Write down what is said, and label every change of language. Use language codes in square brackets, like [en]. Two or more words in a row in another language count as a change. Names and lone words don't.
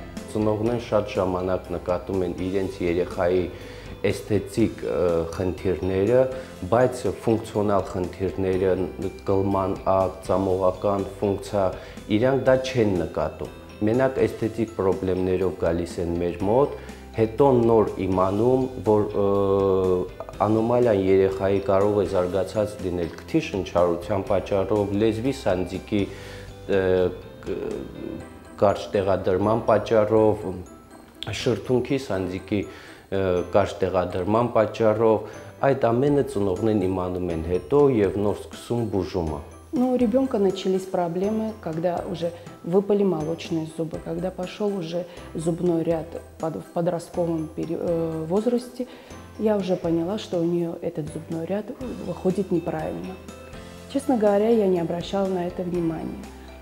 [hy] Ծնողներն շատ ժամանակ նկատում են իրենց երեխայի էսթետիկ խնդիրները, բայց ֆունկցիոնալ խնդիրները, կլման ակ, ծամողական ֆունկցիա, իրանք դա չեն նկատում։ Մենակ էսթետիկ խնդիրներով գալիս են մեր մոտ, հետո նոր իմանում, որ անոմալիան երեխայի կարող է զարգացած լինել քթի շնչառության պատճառով, լեզվի սանդիկի կարճ տեղադրման պատճառով, շրթունքի սանդիկի կարճ տեղադրման պատճառով, այդ ամենը ծնողներն իմանում են հետո եւ нор սկսում բուժումը։ [ru] Ну, у ребенка начались проблемы, когда уже выпали молочные зубы, когда пошел уже зубной ряд в подростковом возрасте, я уже поняла, что у нее этот зубной ряд выходит неправильно. Честно говоря, я не обращала на это внимания.